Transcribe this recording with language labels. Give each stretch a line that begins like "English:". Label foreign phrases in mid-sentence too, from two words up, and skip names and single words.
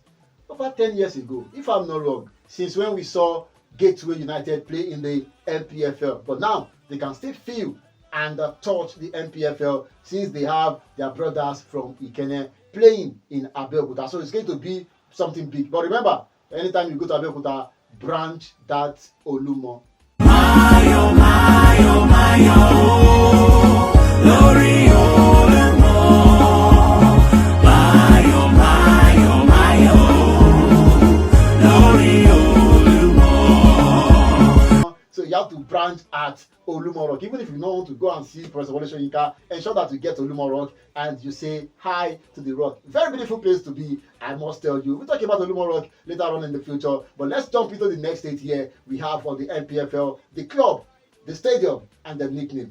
English: Over 10 years ago, if I'm not wrong, since when we saw Gateway United play in the NPFL. But now they can still feel and touch the NPFL since they have their brothers from Ikenne playing in Abeokuta. So it's going to be something big. But remember, anytime you go to Abeokuta, branch that Olumo.
Yoruba: Mayo, Mayo, Mayo, Lori Olumo. Mayo, Mayo, Mayo, Lori Olumo.
English: So you have to branch at Olumo Rock. Even if you don't want to go and see Professor Wole Soyinka, ensure that you get to Olumo Rock and you say hi to the rock. Very beautiful place to be, I must tell you. We'll talk about Olumo Rock later on in the future, but let's jump into the next state here. We have for the NPFL, the club, the stadium, and the nickname.